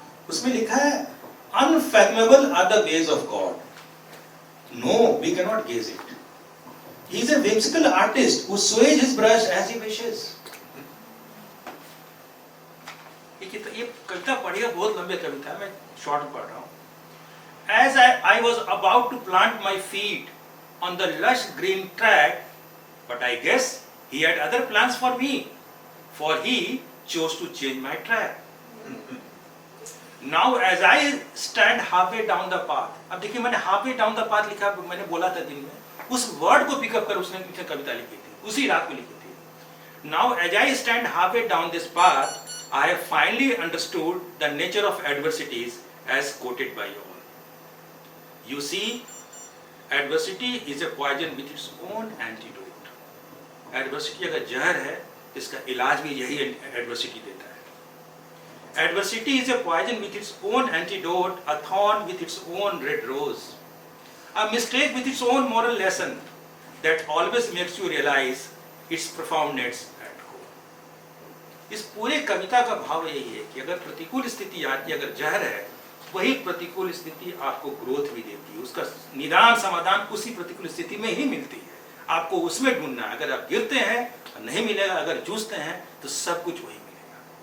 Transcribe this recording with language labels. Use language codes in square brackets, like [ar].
[hi] उसमें लिखा है, [en] Unfathomable are the ways of God, no we can not gauge it, he is a whimsical artist who sways his brush as he wishes। [hi] ये कविता पढ़िए, बहुत लंबी कविता, मैं शॉर्ट पढ़ रहा हूँ। [en] As I was about to plant my feet on the lush green track, but I guess he had other plans for me, for he chose to change my track। Now as I stand halfway down the path, [hi] अब देखिए मैंने halfway down the path लिखा, मैंने बोला था दिन में, उस वर्ड को पिकअप कर उसने पीछे कविता लिखी थी, उसी रात को लिखी थी। [en] Now as I stand halfway down this path, I have finally understood the nature of adversities as quoted by you all। You see, adversity is a poison with its own antidote। [hi] Adversity अगर जहर है, इसका इलाज भी यही adversity देता है। [en] Adversity is a poison with its own antidote, a thorn with its own red rose, a mistake with its own moral lesson that always makes you realize its profoundness at core। [hi] इस पूरे कविता का भाव यही है कि अगर प्रतिकूल स्थिति आती है, अगर जहर है, वही प्रतिकूल स्थिति आपको ग्रोथ भी देती है। उसका निदान समाधान उसी प्रतिकूल स्थिति में ही मिलती है, आपको उसमें ढूंढना है। अगर आप गिरते हैं तो नहीं मिलेगा, अगर जूझते हैं तो सब कुछ वही मिलेगा।